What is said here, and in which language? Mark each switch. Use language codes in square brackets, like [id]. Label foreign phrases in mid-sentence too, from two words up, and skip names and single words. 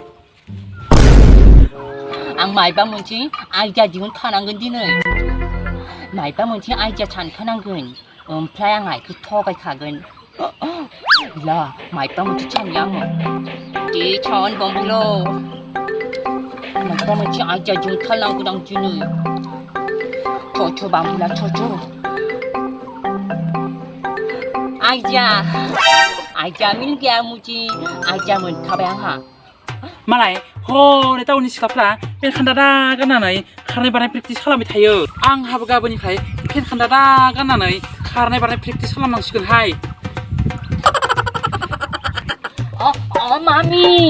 [brx] आं मायबा मोनसे आइडिया दिहुनखानांगोन दिनै मायबा मोनसे आइडिया सानखानांगोन ओमफ्राय आं आइखौ थगायखागोन ला मायबा मोनसे साननि आङो दे सान बम्बुलो मायबा मोनसे आइडिया दिहुनखानांगोन आं दिनै थ' बाम्बुला थ' [hi] आइडिया मिल गया मुझे [brx] आइडिया मोनखाबाय आंहा मालाय हनै टाउननि सिख्लाफ्रा पेन खान्दादा गाननानै खारनाय बारनाय प्रेक्टिस खालामबाय थायो आंहाबो गाबोननिफ्राय पेन खान्दादा गाननानै खारनाय बारनाय प्रेक्टिस खालामनांसिगोनहाय मामि